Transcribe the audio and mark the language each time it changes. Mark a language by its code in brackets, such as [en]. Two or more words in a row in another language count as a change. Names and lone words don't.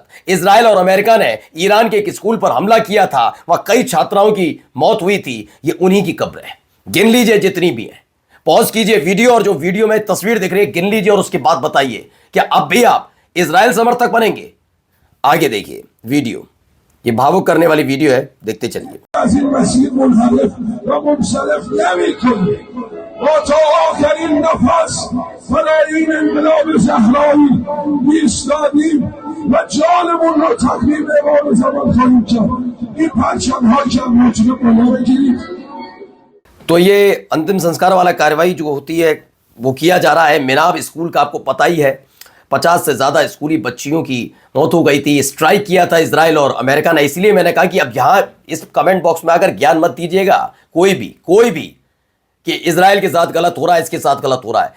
[hi] इजराइल और अमेरिका ने ईरान के एक स्कूल पर हमला किया था, वहां कई छात्राओं की मौत हुई थी। ये उन्हीं की कब्र है, गिन लीजिए जितनी भी है। पॉज कीजिए वीडियो और जो वीडियो में तस्वीर दिख रही है गिन लीजिए और उसके बाद बताइए क्या अब भी आप इजराइल समर्थक बनेंगे। आगे देखिए वीडियो, ये भावुक करने वाली वीडियो है, देखते चलिए। [fa] و تا آخرین نفس فدای این انقلاب صحرایی ایستادیم و جانمون رو تقدیم امام زمان خواهیم کرد. این پرچم‌هایی که هم میتونه بالا بگیریم. [hi] तो ये अंतिम संस्कार वाला कार्रवाई जो होती है वो किया जा रहा है। मिनाब स्कूल का आपको पता ही है, 50 से ज़्यादा स्कूली बच्चियों की मौत हो गई थी। स्ट्राइक किया था इजराइल और अमेरिका ने। इसलिए मैंने कहा कि अब यहाँ इस [en] comment box [hi] में आकर ज्ञान मत दीजिएगा कोई भी कि इजराइल के साथ गलत हो रहा है, इसके साथ गलत हो रहा है।